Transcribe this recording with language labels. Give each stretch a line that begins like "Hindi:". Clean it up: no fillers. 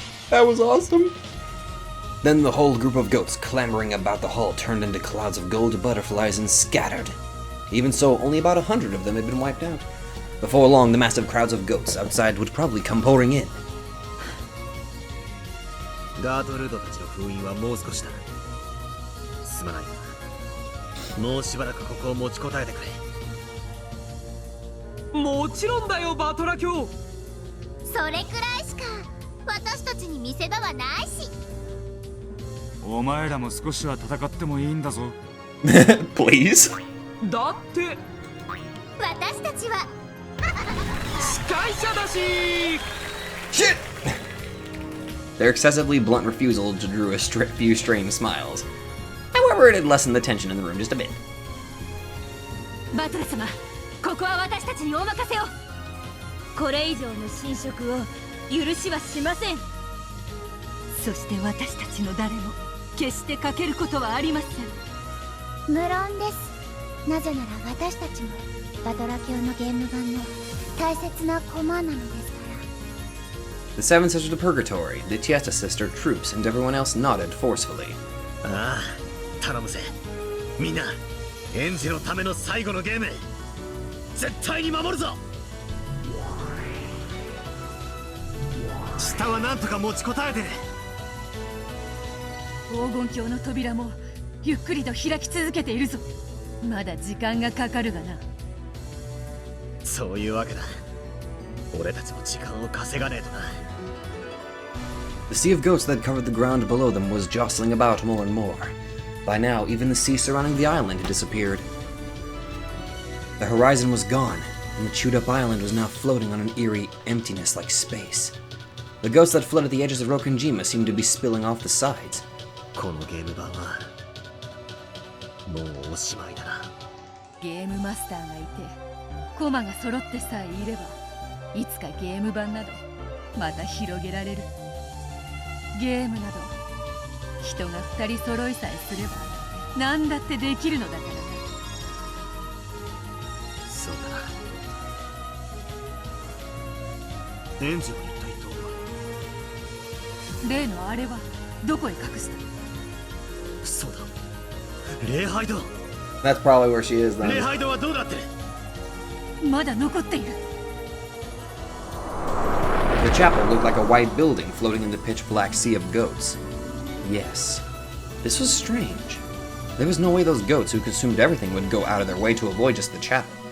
English: That was awesome. Then the whole group of goats clambering about the hall turned into clouds of gold butterflies and scattered. Even so, only about 100 of them had been wiped out. Before long, the massive crowds of goats outside would probably come pouring in.
Japanese: ガートルードたちの封印はもう少しだ。すまないが、もうしばらくここを持ちこたえてくれ。もちろんだよ、バトラ卿。それくらいしか私たちに見せ場はないし。お前らも少しは戦ってもいいんだぞ。
English: Please?
Japanese: だって私たちは司会者だし。
English: Shit! Their excessively blunt refusal drew a few strange smiles. However, it had lessened the tension in the room just a bit.
Japanese: バトラ様、ここは私たちにお任せを。これ以上の侵食を許しはしません。そして私たちの誰も決してかけることはありません。無論です。なぜなら私たちもバトラ卿のゲーム版の大切な駒なのですから。
English: The seven sisters of Purgatory, the Chiesta sister, Troops, and everyone else nodded forcefully.
Japanese: ああ、頼むぜ。みんな、エンジのための最後のゲーム、絶対に守るぞ。下はなんとか持ちこたえて。黄金鏡の扉もゆっくりと開き続けているぞ。まだ時間がかかるがな。そういうわけだ。俺たちも時間を稼がねえとな。
English: The sea of goats that covered the ground below them was jostling about more and more. By now, even the sea surrounding the island had disappeared. The horizon was gone, and the chewed-up island was now floating on an eerie emptiness like space. The ghosts that flooded the edges of Rokunjima seemed to be spilling off the sides.
Japanese: このゲーム版はもうおしまいだな。ゲームマスターがいて駒が揃ってさえいれば、いつかゲーム版などまた広げられる。ゲームなど人が2人揃いさえすれば何だってできるのだからな。そうだな。エンジは一体どこ例のあれはどこへ隠した？そうだ、礼拝堂。
English: That's probably where she is
Japanese: 礼
English: then.
Japanese: 拝堂はどうなってる？まだ残っている。
English: The chapel looked like a white building floating in the pitch black sea of goats. Yes, this was strange. There was no way those goats who consumed everything would go out of their way to avoid just the chapel.